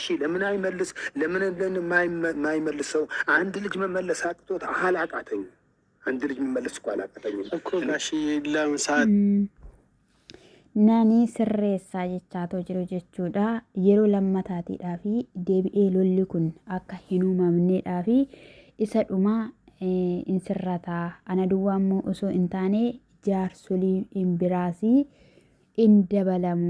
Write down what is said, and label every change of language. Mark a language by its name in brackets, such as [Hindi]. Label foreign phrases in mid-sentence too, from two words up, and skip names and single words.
[Amharic] ለምን አይመልስ? ለምን የማይመልሰው? አንድ ልጅ መመለስ አቅቶት አላቃተኝ። አንድ ልጅ መመለስ እኮ አላቃተኝ እኮ ጋሼ። ለምሳሌ [Oromo] nani sirreessaa jechaatoo jiru jechuudha. Yeroo lammataatiidhaa fi deebi'ee lolli kun akka hin uumamneedhaa fi isa dhumaa in sirrataa. Ana duwwaa immoo osoo hin taane jaarsolii hin biraasii in dabalamu.